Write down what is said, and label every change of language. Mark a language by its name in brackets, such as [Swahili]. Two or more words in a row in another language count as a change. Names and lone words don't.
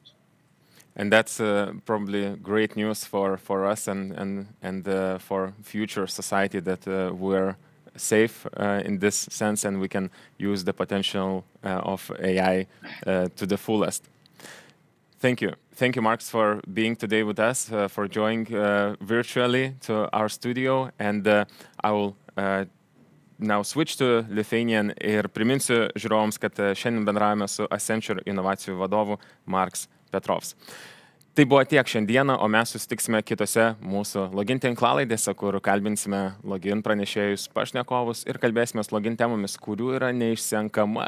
[English] And that's probably great news for us and for future society, that we're safe in this sense, and we can use the potential of AI to the fullest. Thank you. Thank you, Marks, for being today with us, for joining virtually to our studio. And I will now switch to Lithuanian [Lithuanian] ir priminsiu žiūrovams, kad šiandien bendravome su Accenture inovacijų vadovu Marks Petrovs. Tai buvo tiek šiandieną, o mes susitiksime kitose mūsų login tinklalaidėse, kur kalbinsime login pranešėjus, pašnekovus ir kalbėsime login temomis, kurių yra neišsenkama galybė.